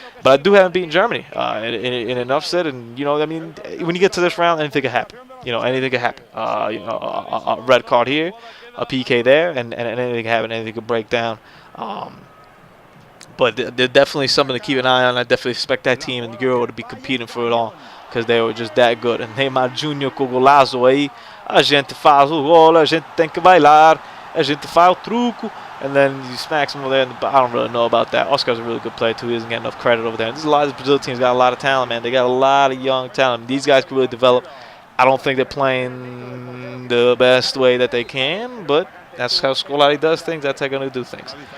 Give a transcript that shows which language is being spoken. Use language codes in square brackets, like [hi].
[en] But I do have him beating Germany in an upset. And, I mean, when you get to this round, anything can happen. Anything can happen. A red card here, a PK there, and anything can happen. Anything can break down. But they're definitely something to keep an eye on. I definitely expect that team in the Euro to be competing for it all because they were just that good. [pt] And Neymar Júnior com o golaço aí, a gente faz o gol, a gente tem que bailar, a gente faz o truco. [en] And then he smacks him over there. I don't really know about that. Oscar's a really good player, too. He doesn't get enough credit over there. And a lot of the Brazil teams got a lot of talent, man. They got a lot of young talent. These guys can really develop. I don't think they're playing the best way that they can, but that's how Scolari does things. That's how they're going to do things.